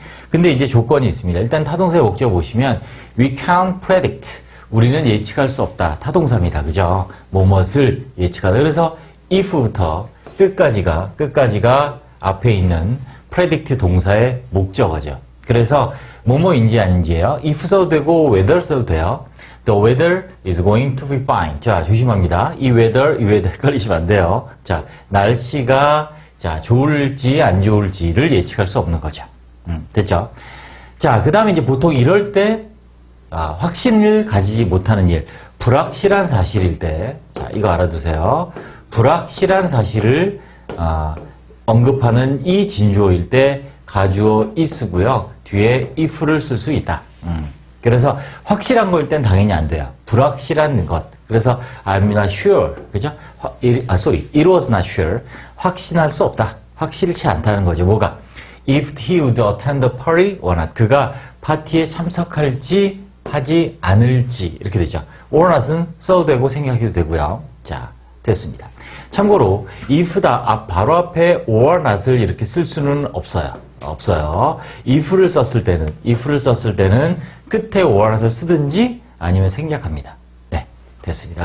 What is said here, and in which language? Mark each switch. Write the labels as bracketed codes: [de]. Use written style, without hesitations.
[ko] 근데 이제 조건이 있습니다. 일단 타동사의 목적 보시면, [en] we can't predict. [ko] 우리는 예측할 수 없다. 타동사입니다. 그죠? 뭐뭇을 예측하다. 그래서, if부터 끝까지가 앞에 있는 predict 동사의 목적어죠. 그래서 뭐뭐인지 아닌지예요. if 써도 되고 whether 써도 돼요. [en] The weather is going to be fine. [ko] 자, 조심합니다. 이 weather 헷갈리시면 안 돼요. 자, 날씨가 좋을지 안 좋을지를 예측할 수 없는 거죠. 됐죠? 자, 그 다음에 이제 보통 이럴 때 확신을 가지지 못하는 일, 불확실한 사실일 때, 자, 이거 알아두세요. 불확실한 사실을 언급하는 이 진주어일 때 가주어 is고요. 뒤에 if를 쓸 수 있다. 그래서 확실한 거일 땐 당연히 안 돼요. 불확실한 것. 그래서 [en] I'm not sure. [ko] 그죠? [en] It was not sure. [ko] 확신할 수 없다. 확실치 않다는 거죠. 뭐가? [en] If he would attend the party or not. [ko] 그가 파티에 참석할지 하지 않을지. 이렇게 되죠. or not은 써도 되고 생각해도 되고요. 자, 됐습니다. 참고로 if다 바로 앞에 or not을 이렇게 쓸 수는 없어요. if를 썼을 때는 끝에 or not을 쓰든지 아니면 생략합니다. 네, 됐습니다.